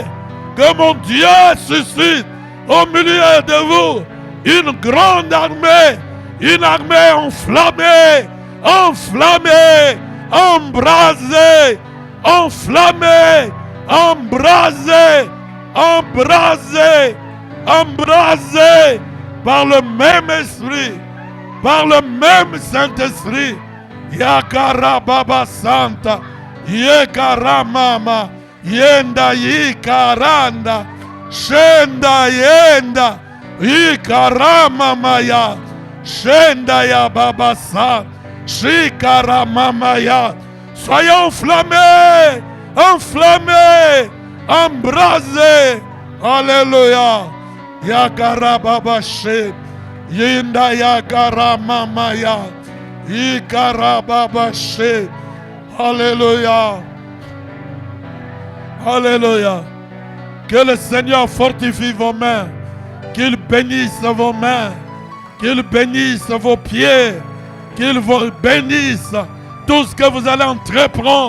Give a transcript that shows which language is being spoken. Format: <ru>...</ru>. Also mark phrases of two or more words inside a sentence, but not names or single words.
<fr>Que mon Dieu suscite au milieu de vous une grande armée, une armée enflammée, enflammée, embrasée, enflammée, embrasée, embrasée, embrasée par le même esprit, par le même Saint-Esprit. Yakara Baba Santa, Yekara Mama. Yenda yikaranda, shenda yenda, yikarama maya, shenda ya babasa, shikarama maya. Soyez enflammés, enflammés, embrasés. Alléluia. Yakara babashe, yenda yakarama maya, yikara babashe. Alléluia. Alléluia. Que le Seigneur fortifie vos mains. Qu'il bénisse vos mains. Qu'il bénisse vos pieds. Qu'il vous bénisse tout ce que vous allez entreprendre.</fr>